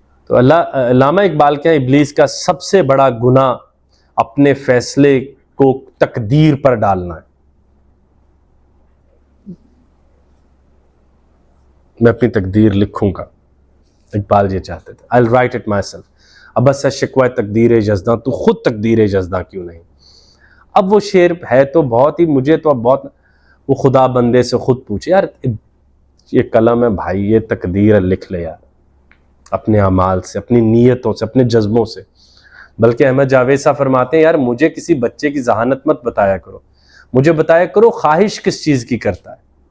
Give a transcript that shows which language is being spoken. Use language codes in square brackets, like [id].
[ur] تو علامہ اقبال کے ابلیس کا سب سے بڑا گناہ اپنے فیصلے کو تقدیر پر ڈالنا ہے. میں اپنی تقدیر لکھوں گا، اقبال یہ چاہتے تھے. [en] I'll write it myself. [ur] اب بس شکوہ تقدیر جزداں، تو خود تقدیر جزداں کیوں نہیں. اب وہ شعر ہے تو بہت ہی، مجھے تو اب بہت، وہ خدا بندے سے خود پوچھے یار یہ قلم ہے بھائی، یہ تقدیر لکھ لے یار اپنے اعمال سے، اپنی نیتوں سے، اپنے جذبوں سے. بلکہ احمد جاوید صاحب فرماتے ہیں یار مجھے کسی بچے کی ذہانت مت بتایا کرو، مجھے بتایا کرو خواہش کس چیز کی کرتا ہے.